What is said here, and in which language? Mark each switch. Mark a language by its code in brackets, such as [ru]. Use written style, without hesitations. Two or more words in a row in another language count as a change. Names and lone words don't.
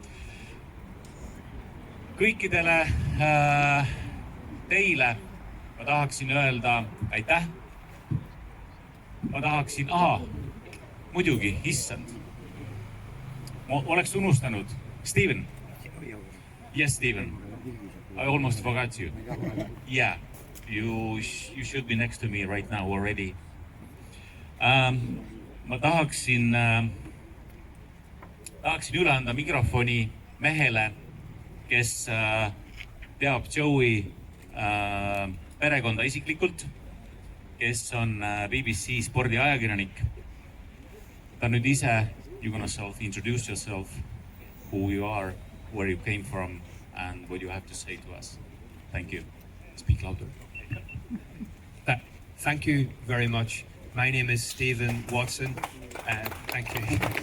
[et] Kõikidele teile ma tahaksin öelda aitäh. Ma tahaksin, muidugi, issand. Ma oleks unustanud. Steven. [en] Yes, Steven. I almost forgot you. Yeah, you should be next to me right now already. [et] Ma tahaksin üle anda mikrofoni mehele, kes teab Joey perekonda isiklikult, kes on BBC spordiajakirjanik. Ta nüüd ise, [en] you're gonna self-introduce yourself, who you are, where you came from, and what you have to say to us. Thank you. Speak louder. Thank you very much. My name is Stephen Watson. Thank you.